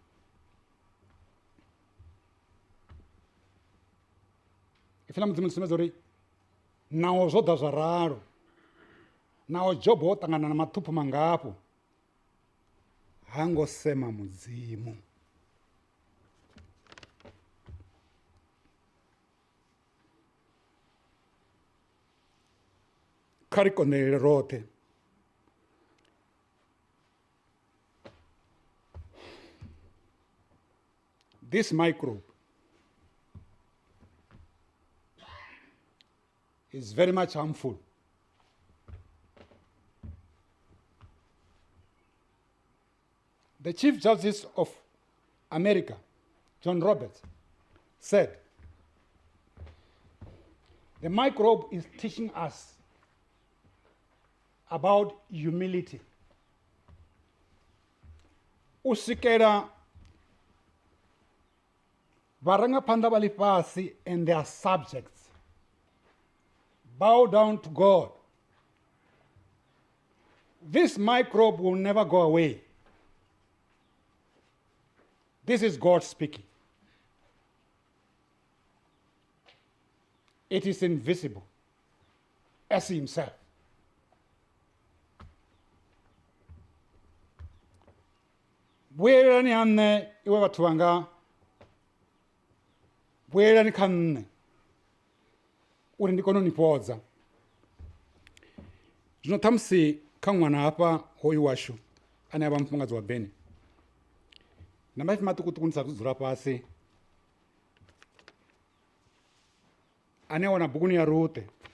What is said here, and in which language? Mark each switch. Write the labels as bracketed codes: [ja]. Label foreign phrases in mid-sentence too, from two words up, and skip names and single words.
[ve] Ipfhi ḽa mudzimu ḽi sumbedza uri naho zwo ḓa zwa ralo, naho Jobo o ṱangana na maṱhupho mangafho, ha ngo sema mudzimu. Kha ri konḓelele roṱhe [en] this microbe is very much harmful. The Chief Justice of America, John Roberts, said, the microbe is teaching us about humility. [ve] U swikela vharangaphanḓa vha ḽifhasi [en] and their subjects bow down to God. This microbe will never go away. This is God speaking. It is invisible as himself. [ve] Vhuyelani ha nṋe iwe vhathu vhanga, vhuyelani kha nṋe uri ndi kone u ni fhodza. Zwino ṱhamusi kha ṅwana hafha hoyu washu ane a vha mufumakadzi wa Beni, na maipfi maṱukuṱuku ndi sa thu dzula fhasi, ane a wana buguni ya Rute.